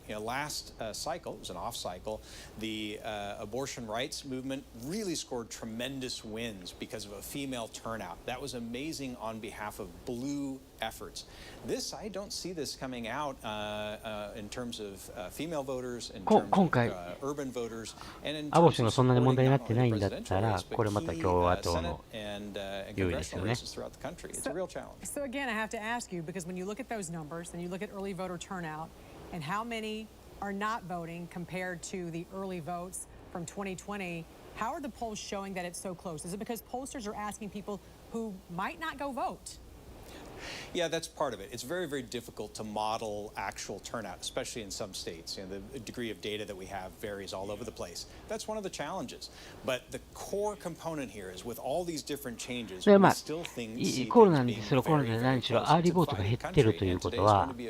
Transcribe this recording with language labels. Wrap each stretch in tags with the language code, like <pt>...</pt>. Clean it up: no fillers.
<en>Last cycle, it was an off cycle, the abortion rights movement really scored tremendous wins because of a female turnout. That was amazing on behalf of blue efforts. I don't see this coming out in terms of female voters, in terms of urban voters, and in terms of</en> <ja>アボーションがそんなに問題になってないんだったら、これまた共和党の優位ですよね。</ja> <en>So again, I have to ask you, because when you look at those numbers and you look at early voter turnout and how many are not voting compared to the early votes from 2020, how are the polls showing that it's so close? Is it because pollsters are asking people who might not go vote? Yeah, that's part of it. It's very, very difficult to model actual turnout, especially in some states. The degree of data that we have varies all over the place. That's one of the challenges. But the core component here is with all these different changes, we still think</en> <ja>コロナにしろコロナで何しろアーリーボートが減ってるということは、</ja>